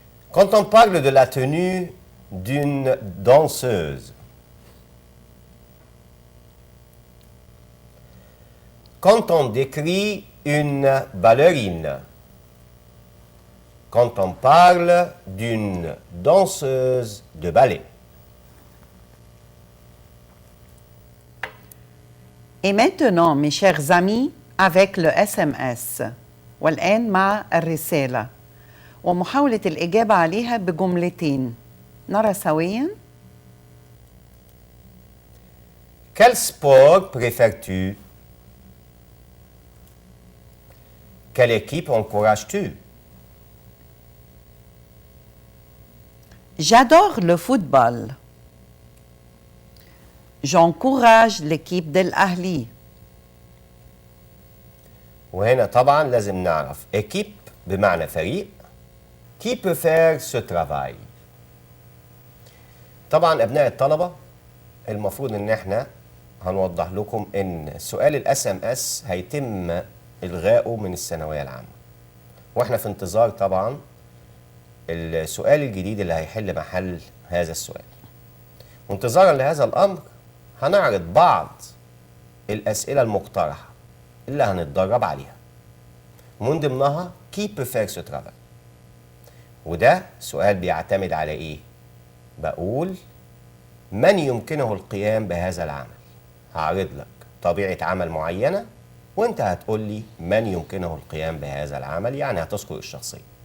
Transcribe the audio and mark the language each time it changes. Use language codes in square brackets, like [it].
[fr] quand on parle de la tenue d'une danseuse, quand on décrit une ballerine, quand on parle d'une danseuse de ballet. Et maintenant, mes chers amis, avec le SMS. [ar] والآن مع الرسالة ومحاولة الإجابة عليها بجملتين. نرى سوياً. [fr] Quel sport préfères-tu? Quelle équipe encourages-tu? J'adore le football. J'encourage l'équipe d'Al-Ahli. [ar] وهنا طبعا لازم نعرف équipe بمعنى فريق. [fr] Qui peut faire ce travail؟ [ar] طبعا أبناء الطلبة المفروض إن احنا هنوضح لكم إن سؤال الاس ام اس هيتم إلغائه من الثانوية العامة. واحنا في انتظار طبعا السؤال الجديد اللي هيحل محل هذا السؤال. وانتظارا لهذا الأمر هنعرض بعض الأسئلة المقترحة اللي هنتدرب عليها. من ضمنها [fr] qui peut faire ce travail. [ar] وده سؤال بيعتمد على ايه؟ بقول من يمكنه القيام بهذا العمل. هعرض لك طبيعة عمل معينة وانت هتقول لي من يمكنه القيام بهذا العمل، يعني هتذكر الشخصية.